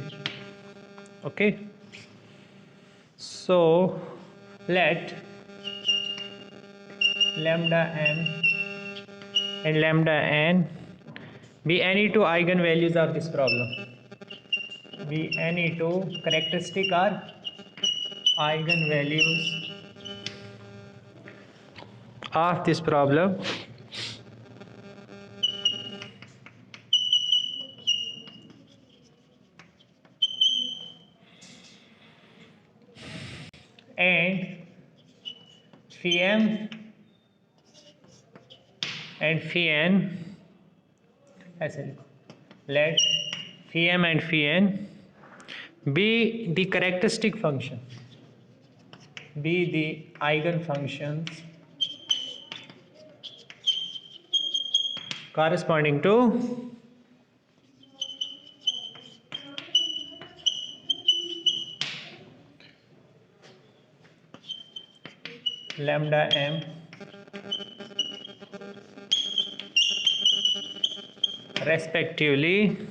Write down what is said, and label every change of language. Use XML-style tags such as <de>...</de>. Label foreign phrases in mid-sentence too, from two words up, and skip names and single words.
<en>Okay, so let lambda m and lambda n be any two eigenvalues of this problem, be any two characteristic or eigenvalues of this problem, and phi m and phi n,</en> <hi>ऐसे लिखो,</hi> <en>let phi m and phi n be the characteristic function, be the eigenfunctions corresponding to lambda m respectively</en>